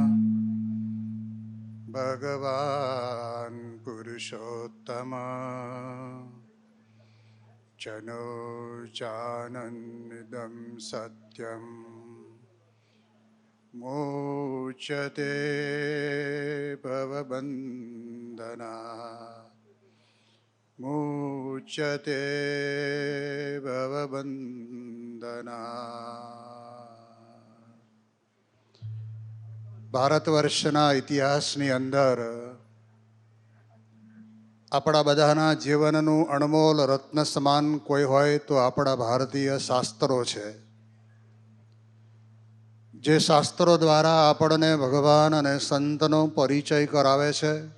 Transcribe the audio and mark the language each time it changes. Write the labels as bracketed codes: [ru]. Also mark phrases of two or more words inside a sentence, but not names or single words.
[sa] भगवान् पुरुषोत्तम चनोजानन्दं सत्यं मोचते भवबन्धना मुच्यते भवबन्धना. [gu] ભારત વર્ષના ઇતિહાસની અંદર આપણા બધાના જીવનનું અણમોલ રત્ન સમાન કોઈ હોય તો આપણા ભારતીય શાસ્ત્રો છે, જે શાસ્ત્રો દ્વારા આપણને ભગવાન અને સંતનો પરિચય કરાવે છે.